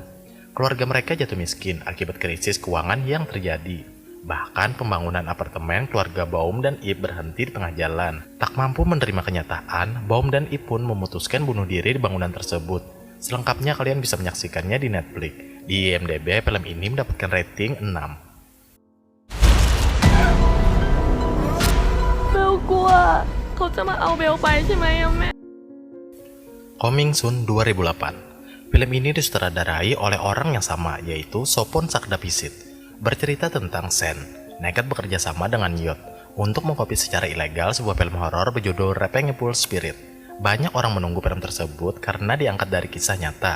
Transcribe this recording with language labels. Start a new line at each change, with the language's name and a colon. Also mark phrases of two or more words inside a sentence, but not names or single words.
Indonesian: Keluarga mereka jatuh miskin akibat krisis keuangan yang terjadi. Bahkan pembangunan apartemen keluarga Baum dan Ip berhenti di tengah jalan. Tak mampu menerima kenyataan, Baum dan Ip pun memutuskan bunuh diri di bangunan tersebut. Selengkapnya kalian bisa menyaksikannya di Netflix. Di IMDb, film ini mendapatkan rating 6.
Thai: เบลกลัวเขาจะมาเอาเบลไปใช่ไหมอะแม่
Indonesian: Coming Soon 2008. Film ini disutradarai oleh orang yang sama, yaitu Sopon Sakdapisit. Bercerita tentang Sen, nekat bekerja sama dengan Yot untuk mengkopi secara ilegal sebuah film horor berjudul Repengepul Spirit. Banyak orang menunggu film tersebut karena diangkat dari kisah nyata.